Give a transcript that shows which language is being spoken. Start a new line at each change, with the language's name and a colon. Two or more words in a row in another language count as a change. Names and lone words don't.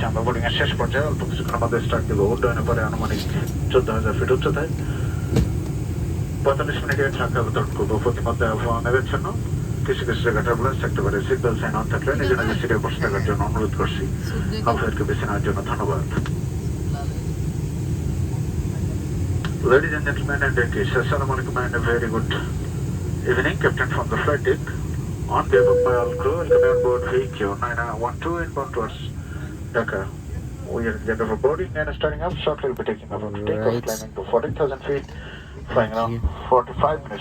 Bangla: আমরা বোর্ডিং এর শেষ পর্যায়ে অল্প কিছুক্ষণের মধ্যে স্টার্ট দেবো। উড্ডয়নের পরে আনুমানিক 14,000 ফিট উচ্চতায় 45 মিনিটে ঢাকা অবতরণ করবো। প্রতিমধ্যে আবহাওয়া মেঘাচ্ছন্ন, কিছু কিছু জায়গায় টার্বুলেন্স থাকতে পারে। সিটবেল্ট সাইন অন থাকলে নিজে নিজে সিটে বসে থাকার জন্য অনুরোধ করছি। আপনাদেরকে বেছে নেওয়ার জন্য ধন্যবাদ।
English: Ladies and gentlemen and ladies,
Arabic: assalamu alaikum
English: and a very good evening. Captain from the flight deck. On behalf of my all crew, welcome on board VQ912 inbound towards Dhaka. We are getting off boarding and starting up shortly. We'll be taking off on takeoff, climbing to 14,000 feet, flying around 45 minutes.